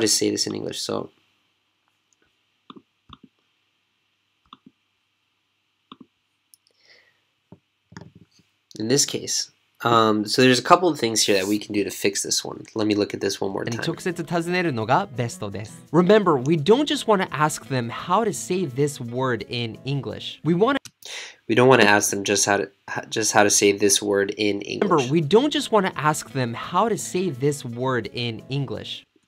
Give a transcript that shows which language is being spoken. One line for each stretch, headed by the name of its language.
English: this in English. So, in this case, so there's a couple of things here that we can do to fix this one. Let me look at this one more time.
Japanese: 直接尋ねるのがベストです。
English: Remember, we don't just want to ask them how to say this word in English. We don't want to ask them just how to say this word in English. Remember, we don't just want to ask them how to say this word in English.